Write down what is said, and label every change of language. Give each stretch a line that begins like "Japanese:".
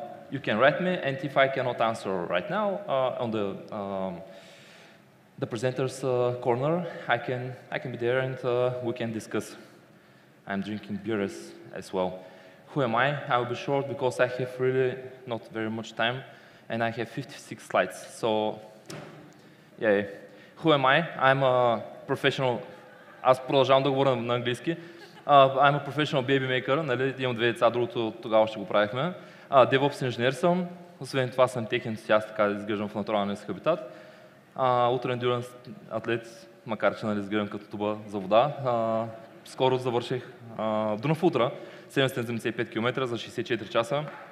English: You can write me, and if I cannot answer right now on the presenter's corner, I can be there and we can discuss. I'm drinking beer as well. Who am I? I will be short because I have really not very much time and I have 56 slides. So, yeah. Who am I? I'm a professional.
Bulgarian: Аз продължавам да говоря на английски.
English: I'm a professional baby maker, нали?
Bulgarian: Имам две деца, другото тогава ще го правихме. DevOps инженер съм, освен това съм тех ентусиаст, така да изглеждам в натуралния си хабитат. Ultra Endurance атлет, макар че нали, изглеждам като туба за вода. Скоро завърших Дунав Ултра, 775 км за 64 часа.